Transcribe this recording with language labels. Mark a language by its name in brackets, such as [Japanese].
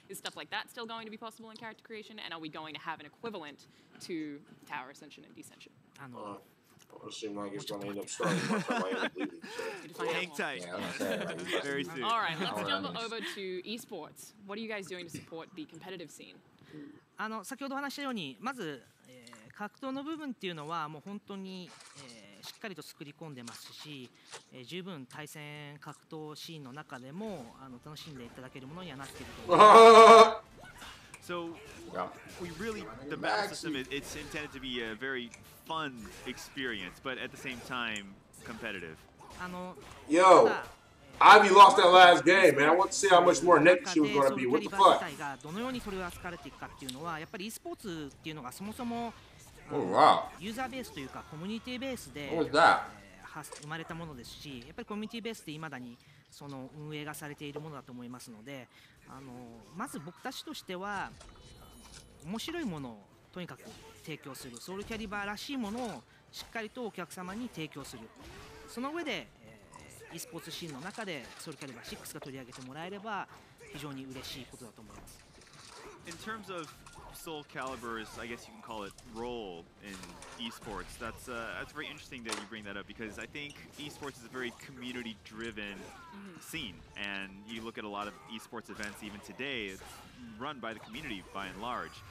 [English] Is stuff like that still going to be possible in character creation, and are we going to have an equivalent to tower ascension and descension? It seems like it's going to end up starting by the time I end up leaving. Hang tight. Very soon. All right, let's jump over to esports. What are you guys doing to support the competitive scene? [Japanese] 先ほどお話したように、まず、格闘の部分っていうのはもう本当に、しっかりと作り込んでますし、十分対戦格闘シーンの中でも楽しんでいただけるものにはなっていると思います。 [English] So the battle system, it's intended to be a very fun experience, but at the same time, competitive. Yo, Ivy lost that last game, man. I want to see how much more naked she was going to be. What the fuck? [Japanese] どのようにそれを扱われていくかっていうのは、やっぱり e スポーツっていうのがそもそもユーザーベースというかコミュニティベースで生まれたものですし、やっぱりコミュニティベースで未だにその運営がされているものだと思いますので、まず僕たちとしては面白いものをとにかく提供する、ソウルキャリバーらしいものをしっかりとお客様に提供する、その上で、e スポーツシーンの中でソウルキャリバー6が取り上げてもらえれば非常に嬉しいことだと思います。 [English] In terms of Soul Calibur's, I guess you can call it, role in esports, that's very interesting that you bring that up, because I think esports is a very community-driven scene, and you look at a lot of esports events even today, it's run by the community by and large.